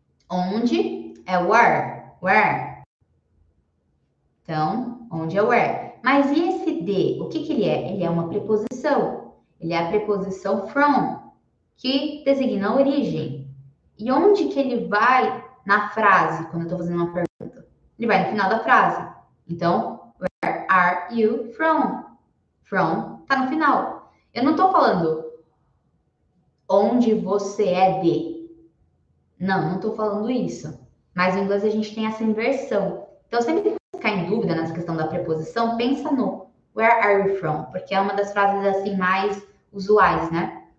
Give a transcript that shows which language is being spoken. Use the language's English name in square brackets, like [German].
[Portuguese] Onde é where? Where? Então, onde é where? Mas e esse de? O que que ele é? Ele é uma preposição. Ele é a preposição from, que designa a origem. E onde que ele vai na frase, quando eu estou fazendo uma pergunta? Ele vai no final da frase. [English] Então, where are you from? [Portuguese] From tá no final. Eu não estou falando onde você é de. Não estou falando isso. Mas no inglês a gente tem essa inversão. Então, sempre que você ficar em dúvida nessa questão da preposição, pensa no [English] where are you from? [Portuguese] Porque é uma das frases assim mais usuais, né?